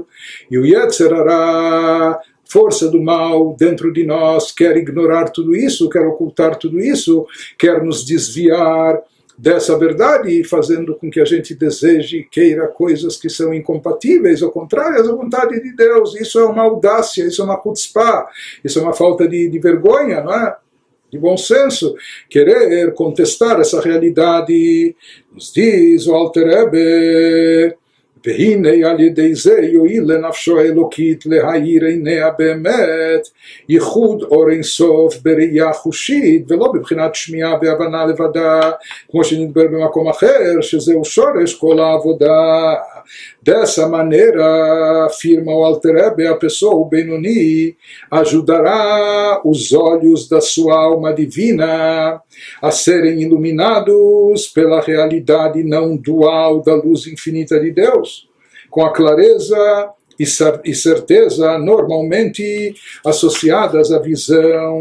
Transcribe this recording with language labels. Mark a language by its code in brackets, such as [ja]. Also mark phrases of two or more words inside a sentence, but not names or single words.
[pt] E o [he] יצר הרע, [pt] força do mal dentro de nós, quer ignorar tudo isso, quer ocultar tudo isso, quer nos desviar dessa verdade, fazendo com que a gente deseje e queira coisas que são incompatíveis ou contrárias à vontade de Deus. Isso é uma audácia, isso é uma chutzpah, isso é uma falta de vergonha, não é? De bom senso, querer contestar essa realidade. Nos diz o Alter Rebbe, [he] והנה על ידי זה יועיל לנפשו האלוקית להאיר עיניה באמת ייחוד אור אינסוף בראייה חושית ולא בבחינת שמיעה והבנה לבדה, כמו שנדבר במקום אחר שזהו שורש כל העבודה. [pt] Dessa maneira, afirma o Alter Rebbe, a pessoa, o Benoni, ajudará os olhos da sua alma divina a serem iluminados pela realidade não dual da luz infinita de Deus, com a clareza e certeza normalmente associadas à visão.